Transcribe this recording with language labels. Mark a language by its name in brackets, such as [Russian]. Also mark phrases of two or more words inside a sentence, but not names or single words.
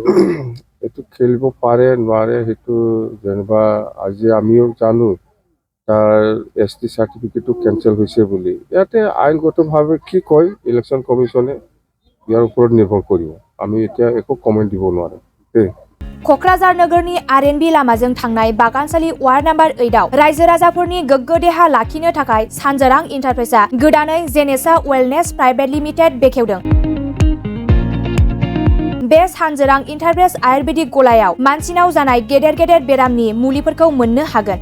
[Assamese] এইটো খেলিব পাৰে নোৱাৰে সেইটো যেনিবা আজি আমিও জানো তাৰ ST চাৰ্টিফিকেটটো কেঞ্চেল হৈছে বুলি। ইয়াতে আইনগতভাৱে কি কয় ইলেকশ্যন কমিশ্যনে ইয়াৰ ওপৰত নিৰ্ভৰ কৰিব। আমি এতিয়া একো কমেণ্ট দিব নোৱাৰোঁ দেই। [Bodo] क'क्राझार नोगोरनि आरएनबि लामाजों थांनाय बागानसालि वार्ड नम्बर 8 आव रायजो राजाफोरनि गोग्गो देहा लाखिनो थाखाय सानजोरां इन्टारप्राइजआ गोदानै जेनेसा वेलनेस प्राइभेट लिमिटेड बेखेवदों। बे सानजोरां इन्टारप्राइज आयुर्वेदिक गलायाव मानसिनाव जानाय गेदेर गेदेर बेरामनि मुलिफोरखौ मोननो हागोन।